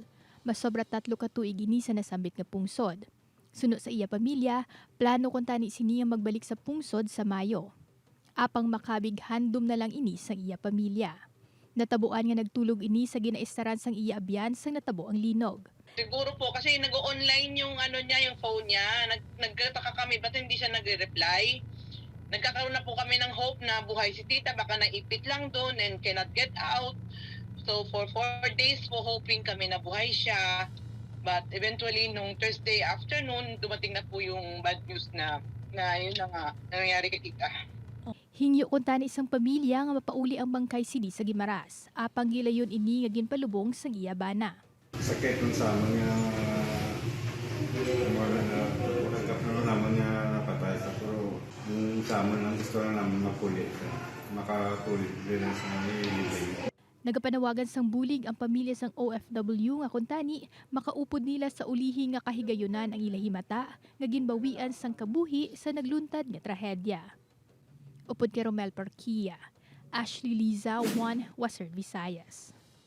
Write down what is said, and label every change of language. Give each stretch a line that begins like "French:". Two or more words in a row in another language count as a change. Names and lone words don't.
Hiligaynon: Masobra 3 ka tuig ini sa nasambit nga pungsod. Suno sa iya pamilya, plano kung tani siniya magbalik sa pungsod sa Mayo. Apang makabig handom na lang ini sa iya pamilya. Natabuan nga nagtulog ini sa ginaistaran sang iya abyan sang natabo ang linog.
Filipino: Siguro po kasi nag-online yung niya, yung phone niya. Nagtataka kami ba't hindi siya nagre-reply. Nagkakaroon na po kami ng hope na buhay si tita, baka naipit lang doon
English: and cannot get out.
Filipino: So
English: for 4 days
Filipino: po hoping kami na buhay siya. But eventually nung Thursday afternoon, dumating na po yung
English: bad news
Filipino: na yun na nga nangyari kay tita.
Hiligaynon: Hingyo kung tani isang pamilya nga mapauli ang bangkay sini sa Guimaras. Apang gilayon ini nga ginpalubong sa iya bana. Sakit nun sa amin nga wala na pagkakaroon naman nga napatay sa pero yung sa amin ang gusto na namin mapulit makapulit din sa nilibig. Nagapanawagan sang bulig ang pamilya sang OFW nga kung tani makaupod nila sa ulihi nga kahigayunan ang ilahimata nga ginbawian sang kabuhi sa nagluntad nga trahedya. Upod kay Romel Parquia, Ashley Liza, 1 Western Visayas.